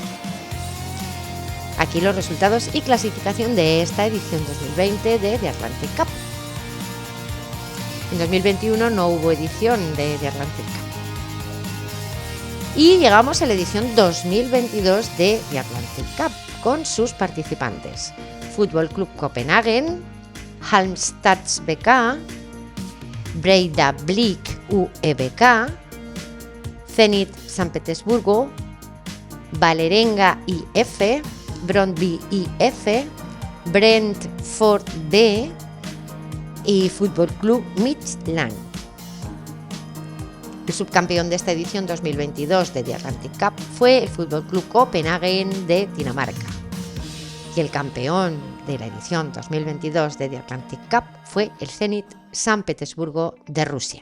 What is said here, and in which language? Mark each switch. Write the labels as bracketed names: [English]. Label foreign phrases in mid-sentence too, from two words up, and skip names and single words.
[Spanish] Aquí los resultados y clasificación de esta edición 2020 de The Atlantic Cup. En 2021 no hubo edición de The Atlantic Cup. Y llegamos a la edición 2022 de The Atlantic Cup con sus participantes: Fútbol Club Copenhagen, Halmstads BK, Breidablik UEBK, Zenit San Petersburgo, Vålerenga IF, Brøndby IF, Brentford B, y Fútbol Club Midtjylland. El subcampeón de esta edición 2022 de The Atlantic Cup fue el Fútbol Club Copenhagen de Dinamarca. Y el campeón de la edición 2022 de The Atlantic Cup fue el Zenit San Petersburgo de Rusia.